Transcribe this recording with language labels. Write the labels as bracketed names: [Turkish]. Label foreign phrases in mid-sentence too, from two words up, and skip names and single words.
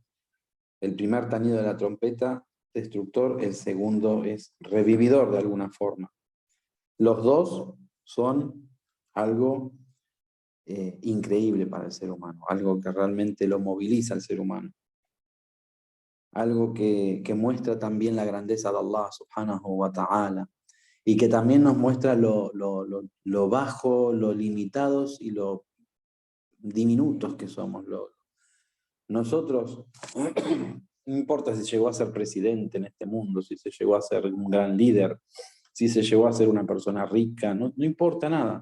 [Spanish] El primer tañido de la trompeta, destructor, el segundo es revividor de alguna forma. Los dos son algo increíble para el ser humano, algo que realmente lo moviliza al ser humano. Algo que muestra también la grandeza de Allah [Arabic] سبحانه وتعالى [Spanish] y que también nos muestra lo bajo, lo limitados y lo diminutos que somos. Nosotros, no importa si llegó a ser presidente en este mundo, si se llegó a ser un gran líder, si se llegó a ser una persona rica, no importa nada.